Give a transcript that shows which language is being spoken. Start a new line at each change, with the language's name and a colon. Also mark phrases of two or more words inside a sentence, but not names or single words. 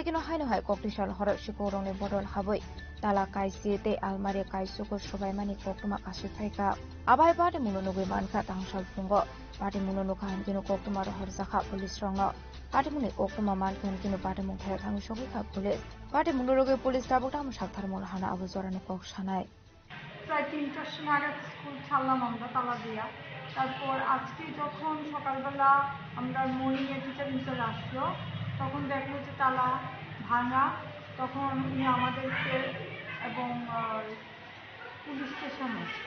Kok Borok: kino hai no hai koktishal hor shikoroni bodol haboi Tala kaisi te almari kaisu ko sobai mani koktuma kasu thaika abai pati munonugui manka tangshal fungo pati munonukan kino koktuma rohor zakha police rongno pati muni koktuma mankan kino pati mung thaya thangi shogi ka police pati munonugui police tabukta mushak tharmul hana abu zorani kok shanai
Bangla: প্রায় ৩টার সময় আগে স্কুল ছাড়লাম আমরা তালা দিয়া তারপর আজকে যখন সকালবেলা আমরা মর্নিংয়ে
English: teacher in-charge
Bangla: আসলো তখন দেখলো যে তালা ভাঙা তখন উনি আমাদেরকে এবং
English: police station